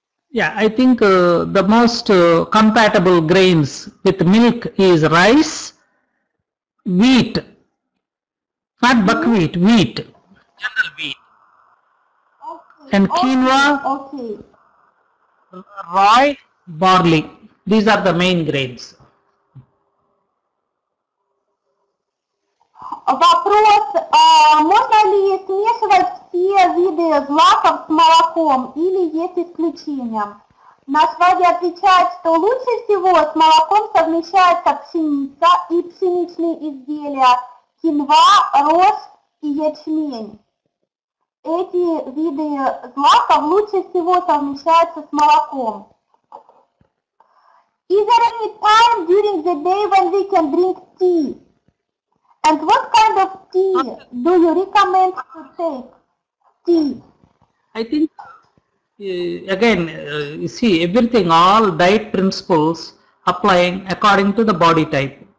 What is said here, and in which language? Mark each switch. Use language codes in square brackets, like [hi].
[en] Yeah, I think the most compatible grains with milk is rice, wheat, not buckwheat, wheat, general wheat, and quinoa, rye, barley. These are the main grains. [ru] Вопрос, можно ли смешивать все виды злаков с молоком или есть исключения? Наш Вадя отвечает, что лучше всего с молоком совмещается пшеница и пшеничные изделия, кинва, рожь и ячмень. Эти виды злаков лучше всего совмещаются с молоком. [en] Is there any time during the day when we can drink tea? And what kind of tea do you recommend to take? Tea. I think, again, you see, everything, all diet principles applying according to the body type.